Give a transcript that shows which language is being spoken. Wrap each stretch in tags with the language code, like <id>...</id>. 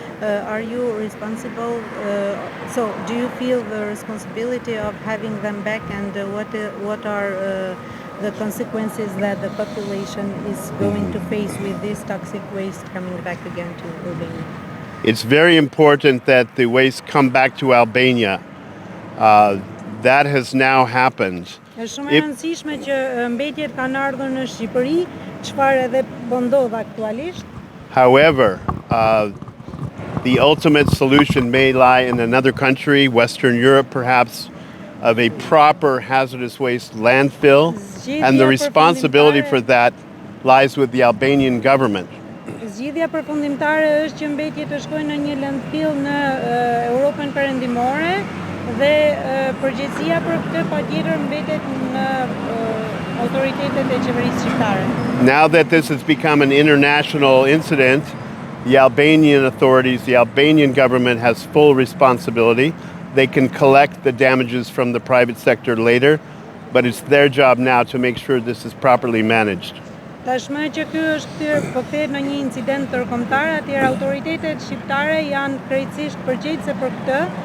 <en>Are you responsible? So do you feel the responsibility of having them back, and what are the consequences that the population is going to face with this toxic waste coming back again to Albania? It's very important that the waste come back to Albania. That has now happened.</en> <sq>Është shumë e rëndësishme që mbetjet kanë ardhur në Shqipëri, çfarë edhe po ndodh aktualisht.</sq> <en>However, the ultimate solution may lie in another country, Western Europe perhaps, of a proper hazardous waste landfill, and the responsibility for that lies with the Albanian government.</en> <sq>Zgjidhja përfundimtare është që mbetjet të shkojnë në një landfill në Europën Perëndimore dhe përgjegjësia për këtë patjetër mbetet në autoritetet e qeverisë shqiptare.</sq> <en>Now that this has become an international incident, the Albanian authorities, the Albanian government has full responsibility. They can collect the damages from the private sector later, but it's their job now to make sure this is properly managed.</en> <sq>Tashmë që ky është po kthehet në një incident ndërkombëtar, atëherë autoritetet shqiptare janë krejtësisht përgjegjëse për këtë.</sq>